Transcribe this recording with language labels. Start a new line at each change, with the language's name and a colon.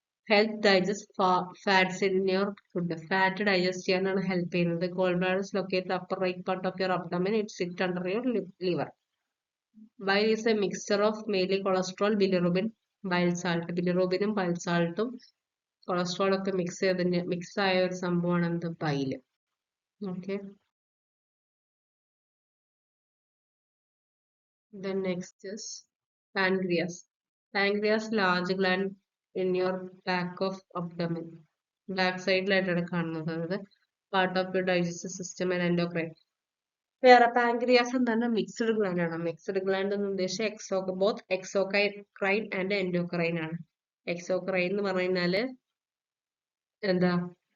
English: Help digest fats in your food.
Malayalam: Fat digest ചെയ്യാനാണ് help ചെയ്യുന്നത്.
English: Gall bladder is located upper right part of your abdomen. It sit under your liver. Bile is a mixture of mainly cholesterol, bilirubin, bile salt.
Malayalam: ബിലിറുബിനും bile സാൾട്ടും cholesterol ഒക്കെ mix ആയ ഒരു സംഭവമാണ് എന്ത്? Bile.
English: Okay, then next is pancreas. Pancreas large gland in your back of abdomen.
Malayalam: Back സൈഡിലായിട്ടാണ് കാണുന്നത്.
English: അതായത് part of your digestive system and endocrine.
Malayalam: വേറെ pancreas എന്താണ്?
English: Mixed gland ആണ്. Mixed gland
Malayalam: എന്ന് ഉദ്ദേശിച്ച
English: Both exocrine and endocrine ആണ്.
Malayalam: Exocrine എന്ന് പറഞ്ഞാല് എന്താ?